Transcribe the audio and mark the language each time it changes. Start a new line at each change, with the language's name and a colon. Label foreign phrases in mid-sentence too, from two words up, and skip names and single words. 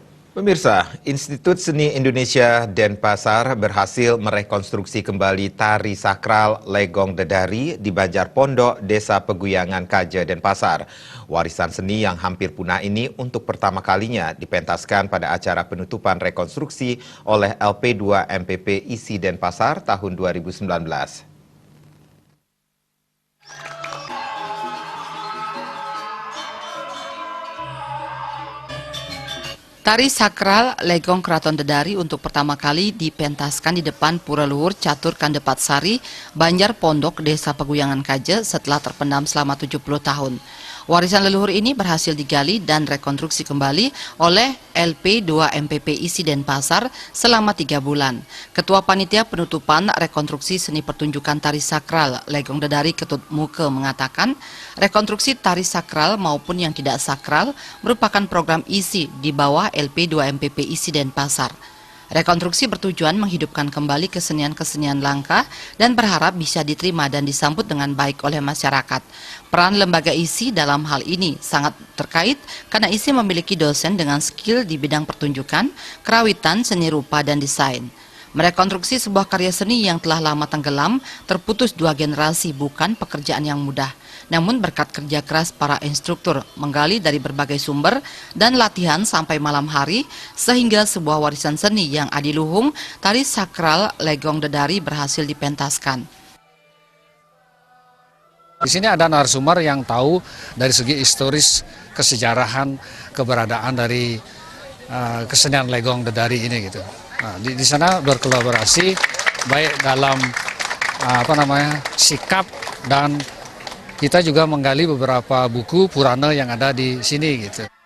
Indonesian: Pemirsa, Institut Seni Indonesia Denpasar berhasil merekonstruksi kembali tari sakral Legong Dedari di Banjar Pondok, Desa Peguyangan Kaje, Denpasar. Warisan seni yang hampir punah ini untuk pertama kalinya dipentaskan pada acara penutupan rekonstruksi oleh LP2 MPP ISI Denpasar tahun 2019. Tari sakral Legong Keraton Dedari untuk pertama kali dipentaskan di depan Pura Luhur Catur Kandepat Sari, Banjar Pondok, Desa Peguyangan Kaje setelah terpendam selama 70 tahun. Warisan leluhur ini berhasil digali dan rekonstruksi kembali oleh LP2 MPP ISI Denpasar selama 3 bulan. Ketua Panitia Penutupan Rekonstruksi Seni Pertunjukan Tari Sakral Legong Dedari Ketut Muke mengatakan, rekonstruksi tari sakral maupun yang tidak sakral merupakan program ISI di bawah LP2 MPP ISI Denpasar. Rekonstruksi bertujuan menghidupkan kembali kesenian-kesenian langka dan berharap bisa diterima dan disambut dengan baik oleh masyarakat. Peran lembaga ISI dalam hal ini sangat terkait karena ISI memiliki dosen dengan skill di bidang pertunjukan, kerawitan, seni rupa, dan desain. Merekonstruksi sebuah karya seni yang telah lama tenggelam, terputus 2 generasi bukan pekerjaan yang mudah. Namun berkat kerja keras para instruktur, menggali dari berbagai sumber dan latihan sampai malam hari, sehingga sebuah warisan seni yang adiluhung, tari sakral Legong Dedari berhasil dipentaskan. Di sini ada narasumber yang tahu dari segi historis kesejarahan keberadaan dari kesenian Legong Dedari ini gitu. Nah, di sana berkolaborasi baik dalam sikap, dan kita juga menggali beberapa buku Purana yang ada di sini gitu.